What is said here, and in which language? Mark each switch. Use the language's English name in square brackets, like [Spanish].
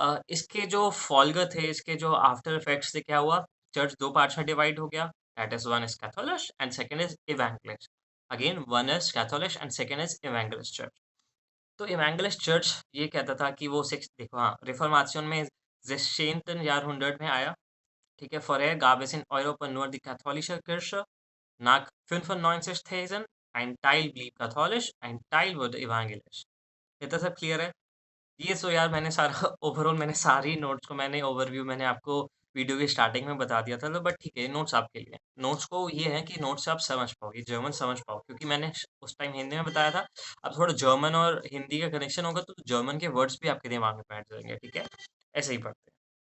[Hindi] इसके जो फॉल्गर थे, इसके जो आफ्टर इफेक्ट्स से क्या हुआ, चर्च 2 पार्ट्स में डिवाइड हो गया, [English] That is one is Catholic and second is evangelist. Again one is Catholic and second is evangelist church. [Hindi] तो इवेंजेलिस्ट चर्च ये कहता था कि वो सिक्स देखो हाँ, रिफॉर्मेशन में 16 जारहंड्रेड में आया, ठीक है? [German] Vorher gab es in Europa nur die katholische Kirche. Nach 95 ein Teil blieb katholisch, ein Teil wurde evangelisch. [Hindi] इतना सब क्लियर है? ये सो यार मैंने सारा ओवरऑल मैंने सारी नोट्स को मैंने ओवरव्यू मैंने आपको वीडियो की स्टार्टिंग में बता दिया था तो बट ठीक है नोट्स आपके लिए नोट्स को ये है कि नोट्स से आप समझ पाओगे जर्मन समझ पाओ क्योंकि मैंने उस टाइम हिंदी में बताया था अब थोड़ा जर्मन और हिंदी का कनेक्शन होगा तो जर्मन के वर्ड्स भी आपके दिमाग में बैठ जाएंगे ठीक है ऐसे ही पढ़ते हैं